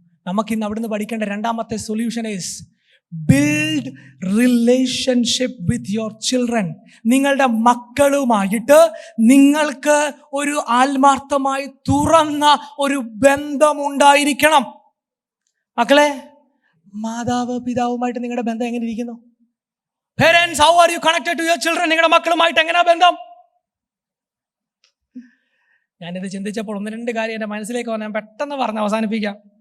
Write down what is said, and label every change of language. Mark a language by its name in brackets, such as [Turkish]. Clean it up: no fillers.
[Malayalam] നമുക്കിന്ന് അവിടുന്ന് പഠിക്കേണ്ട രണ്ടാമത്തെ [English] Solution is build relationship with your children. [Malayalam] നിങ്ങളുടെ മക്കളുമായിട്ട് നിങ്ങൾക്ക് ഒരു ആത്മാർത്ഥമായി തുറന്ന ഒരു ബന്ധമുണ്ടായിരിക്കണം. മക്കളെ, മാതാവ് പിതാവുമായിട്ട് നിങ്ങളുടെ ബന്ധം എങ്ങനെ ഇരിക്കുന്നു? [English] Parents, how are you connected to your children? [Malayalam] നിങ്ങളുടെ മക്കളുമായിട്ട് എങ്ങനെയാ ബന്ധം? ഞാനിത് ചിന്തിച്ചപ്പോൾ 1-2 കാര്യം എൻ്റെ മനസ്സിലേക്ക് വന്ന് ഞാൻ പെട്ടെന്ന് പറഞ്ഞ് അവസാനിപ്പിക്കാം.